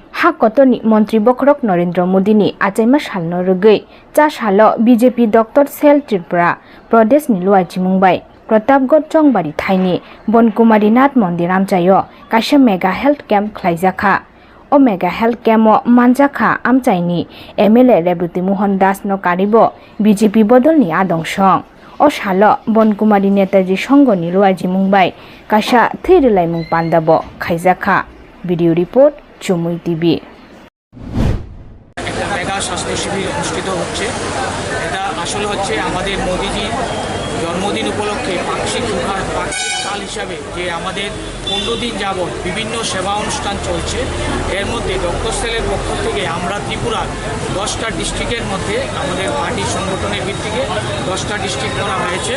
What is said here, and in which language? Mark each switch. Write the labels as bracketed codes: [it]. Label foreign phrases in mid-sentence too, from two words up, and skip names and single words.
[trp] हाकतनि मंत्री बखरक नरेंद्र मोदीनि आचाइमा सालनो रुगै चा सालो बीजेपी डॉक्टर सेल त्रिपुरा प्रदेश निलुआ चिमुंबाई प्रतापगढ़ चौंबारी थाइनि बनकुमारी नाथ मंदिर आमचायो काशा [en] mega health camp [trp] खलाइजाखा ओ [en] mega health camp [trp] मानजाखा आमचाइनि एमएलए रेबती मोहन दास नो कारिबो बीजेपी बदलनि आदंसं ओ सालो बनकुमारी नेताजी संघ निलुआ चिमुंबाई काशा थैरिलाइमुं पान्दाबो खाइजाखा। [en] video report চুমুই টিভি। [bn] একটা মেগা স্বাস্থ্য শিবির অনুষ্ঠিত হচ্ছে। এটা আসলে হচ্ছে আমাদের মোদিজি জন্মদিন উপলক্ষে পাক্ষিক কাল হিসাবে যে আমাদের 15 দিন যাবৎ বিভিন্ন সেবা অনুষ্ঠান চলছে। এর মধ্যে ডক্টর সেলের পক্ষ থেকে আমরা ত্রিপুরার 10টা ডিস্ট্রিক্টের মধ্যে আমাদের পার্টি সংগঠনের ভিত্তিতে 10টা ডিস্ট্রিক্ট করা হয়েছে।